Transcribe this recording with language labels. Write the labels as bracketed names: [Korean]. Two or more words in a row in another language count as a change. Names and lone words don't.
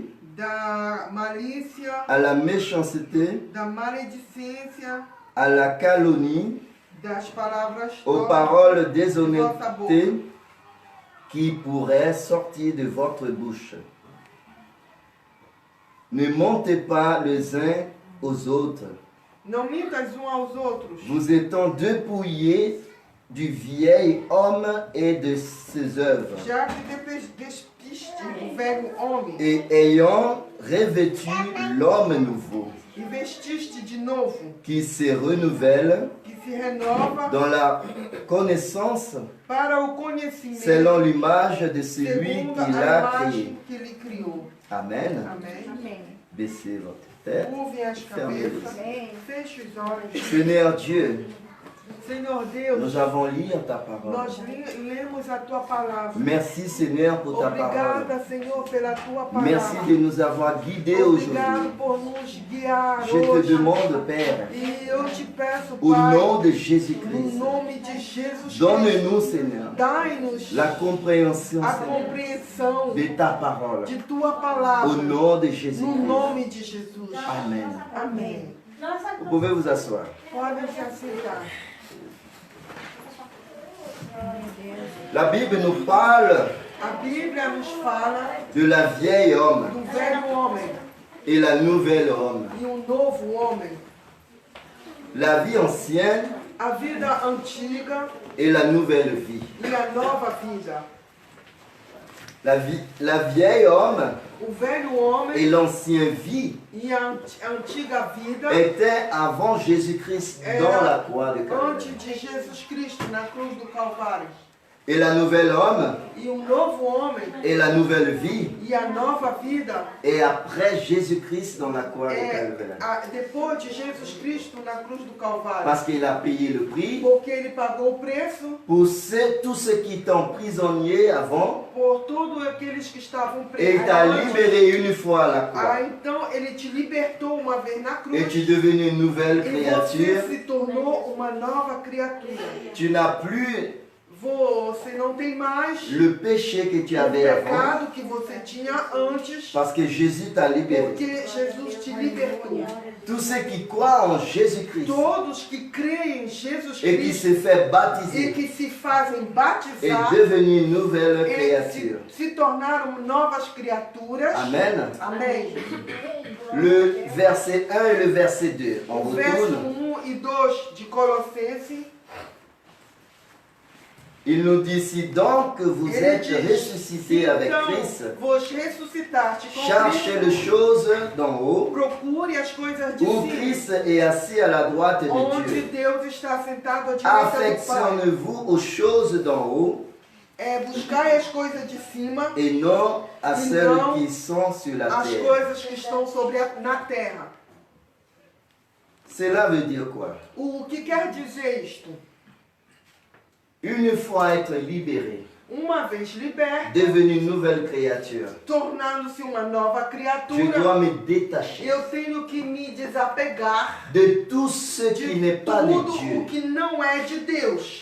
[Portuguese] da malícia, [French] à la méchanceté, [Portuguese] da maledicência, [French] à la calomnie, [Portuguese] das palavras [French] aux [Portuguese] torpes [French] paroles [Portuguese] de vossa boca. [French] déshonnêtes qui pourraient sortir de votre bouche. Ne mentez pas les uns aux autres, [Portuguese] Não mintas uns aos outros, [French] vous étant dépouillés du vieil homme et de ses œuvres, [Portuguese] já que despiste o velho homem [French] et ayant revêtu l'homme nouveau, [Portuguese] e vestiste de novo, [French] qui se renouvelle [Portuguese] que se renova [French] dans la connaissance [Portuguese] para o conhecimento [French] selon l'image de celui [Portuguese] segundo [French] qui [Portuguese] a [French] l'a créé. [Portuguese] imagem que ele criou. [French] Amen. [Portuguese] Amém. Amém. [French] Baissez votre tête. [Portuguese] Curvem as [French] Fermez-les. [Portuguese] cabeças, Amém. feche os olhos. [French] Seigneur Dieu, [Portuguese] Senhor Deus, [French] nous avons lu ta parole. [Portuguese] nós lemos a tua palavra. [French] Merci Seigneur pour ta parole. [Portuguese] Obrigada, Senhor, pela tua palavra. [French] Merci de nous avoir guidés [Portuguese] Obrigado [French] aujourd'hui. [Portuguese] por nos guiar [French] Je te [Portuguese] hoje. [French] demande, Père, [Portuguese] E eu te peço, [French] au [Portuguese] Pai, [French] nom de [Portuguese] no [French] Jésus-Christ, [Portuguese] nome de Jesus [French] donne-nous, [Portuguese] Cristo, [French] Seigneur, [Portuguese] dai-nos [French] la compréhension, [Portuguese] a [French] Seigneur, [Portuguese] compreensão [French] de ta parole. [Portuguese] de tua [French] Au [Portuguese] palavra. [French] nom de [Portuguese] No [French] Jésus-Christ. [Portuguese] nome de Jesus. [French] Amen. [Portuguese] Amém. [French] Vous pouvez vous asseoir. [Portuguese] Podem se assentar. [French] La Bible nous parle [Portuguese] A Bíblia nos fala [French] de la vieille homme [Portuguese] do velho homem [French] et la nouvelle homme. [Portuguese] e novo homem. [French] La vie ancienne [Portuguese] A vida antiga [French] et la nouvelle vie. [Portuguese] e a nova vida. [French] La vieille homme [Portuguese] O velho homem [French] et l'ancien vie [Portuguese] e a antiga vida [French] étaient avant Jésus-Christ dans la croix de [Portuguese] antes [French] Calvaire. [Portuguese] de Jesus Cristo na cruz do Calvário. [French] Et la nouvelle homme [Portuguese] E o novo homem [French] et la nouvelle vie [Portuguese] e a nova vida [French] est après Jésus-Christ dans la croix de [Portuguese] é [French] Calvaire. [Portuguese] depois de Jesus Cristo na cruz do Calvário. [French] Parce qu'il a payé le prix [Portuguese] Porque ele pagou o preço [French] pour tous ceux qui étaient prisonniers avant [Portuguese] por todos aqueles que estavam [French] et [Portuguese] presos. [French] t'a libéré une fois à la croix. [Portuguese] Então ele te libertou uma vez na cruz [French] Et tu es devenu une nouvelle [Portuguese] e [French] créature. [Portuguese] você se tornou uma nova criatura. [French] Tu n'as plus [Portuguese] Você não tem mais [French] le péché que tu [Portuguese] o [French] avais avant [Portuguese] pecado que você tinha antes, [French] parce que Jésus t'a libéré. [Portuguese] porque Jesus te libertou. [French] Tous ceux qui croient en Jésus-Christ [Portuguese] Todos que creem em Jesus [French] et qui [Portuguese] Cristo [French] se fait [Portuguese] e [French] baptiser [Portuguese] que se fazem [French] est [Portuguese] batizar, [French] devenu une nouvelle [Portuguese] eles [French] créature. [Portuguese] se tornaram novas criaturas. [French] Amen. [Portuguese] Amém. [French] Le verset 1 et le verset 2. On [Portuguese] O verso [French] retourne. [Portuguese] 1 e 2 de Colossenses. [French] Il nous dit, si donc vous [Portuguese] Ele [French] êtes [Portuguese] diz, [French] ressuscités avec [Portuguese] então [French] Christ, [Portuguese] vos ressuscitaste com [French] cherchez les [Portuguese] Cristo, [French] choses d'en haut, [Portuguese] procure as coisas de [French] où [Portuguese] cima, [French] Christ est assis à la droite de [Portuguese] onde [French] Dieu. [Portuguese] Deus está sentado à direita do Pai. [French] Affectionnez-vous aux choses d'en haut [Portuguese] Buscai as coisas de cima, [French] et non à [Portuguese] E [French] celles [Portuguese] não [French] qui sont sur la [Portuguese] as [French] terre. [Portuguese] coisas que estão na terra. [French] Cela veut dire quoi? [Portuguese] O que quer dizer isto? [French] Une fois être libéré, [Portuguese] Uma vez liberto, [French] devenu une nouvelle créature, [Portuguese] tornando-se uma nova [French] je [Portuguese] criatura, [French] dois me détacher [Portuguese] eu tenho que me desapegar [French] de tout ce qui [Portuguese] de [French] n'est pas de [Portuguese] tudo o [French] Dieu, [Portuguese] que não é de Deus.